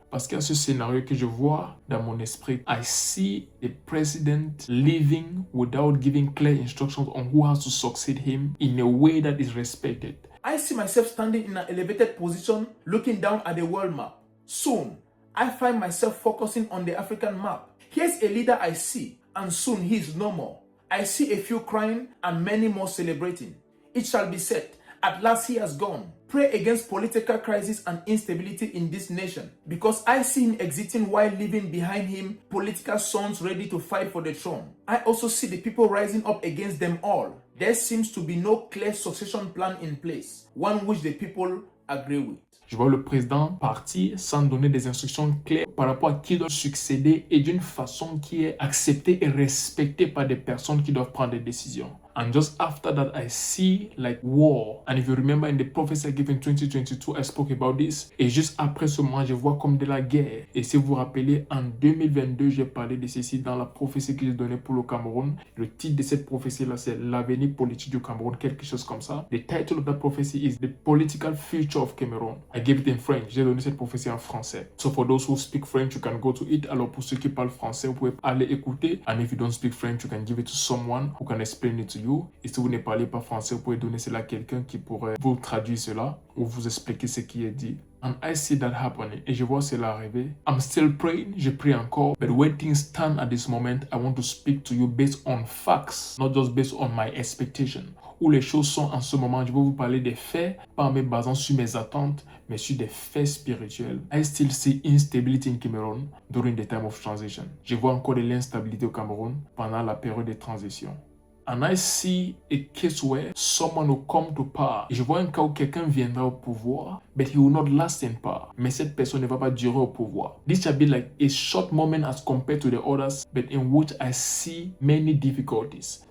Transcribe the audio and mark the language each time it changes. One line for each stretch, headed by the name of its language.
French: Parce qu'il y a ce scénario que je vois dans mon esprit.
English: I see the president leaving without giving clear instructions on who has to succeed him in a way that is respected. I see myself standing in an elevated position looking down at the world map. Soon, I find myself focusing on the African map. Here's a leader I see, and soon he is no more. I see a few crying and many more celebrating. It shall be said, at last he has gone. Pray against political crisis and instability in this nation, because I see him exiting while leaving behind him political sons ready to fight for the throne. I also see the people rising up against them all. There seems to be no clear succession plan in place, one which the people agree with.
French: Je vois le président partir sans donner des instructions claires par rapport à qui doit succéder et d'une façon qui est acceptée et respectée par des personnes qui doivent prendre des décisions.
English: And just after that, I see like war. And if you remember in the prophecy I gave in 2022, I spoke about this.
French: Et juste après ce moment, je vois comme de la guerre. Et si vous vous rappelez, en 2022, j'ai parlé de ceci dans la prophétie que j'ai donnée pour le Cameroun. Le titre de cette prophétie-là, c'est l'avenir politique du Cameroun, quelque chose comme ça.
English: The title of that prophecy is The Political Future of Cameroon. I gave it in French.
French: J'ai donné cette prophétie en français.
English: So for those who speak French, you can go to it.
French: Alors pour ceux qui parlent français, vous pouvez aller écouter.
English: And if you don't speak French, you can give it to someone who can explain it to you.
French: Et si vous ne parlez pas français, vous pouvez donner cela à quelqu'un qui pourrait vous traduire cela ou vous expliquer ce qui est dit.
English: And I see that happening.
French: Et je vois cela arriver.
English: I'm still praying.
French: Je prie encore.
English: But when things stand at this moment, I want to speak to you based on facts, not just based on my expectation.
French: Où les choses sont en ce moment, je vais vous parler des faits, pas en me basant sur mes attentes, mais sur des faits spirituels.
English: I still see instability in Cameroon during the time of transition.
French: Je vois encore de l'instabilité au Cameroun pendant la période de transition.
English: And I see a case where someone will come to power.
French: Et je vois un cas où quelqu'un viendra au pouvoir,
English: but he will not last in power.
French: Mais cette personne ne va pas durer au pouvoir.
English: This shall be like a short moment as compared to the others, but in which I see many difficulties.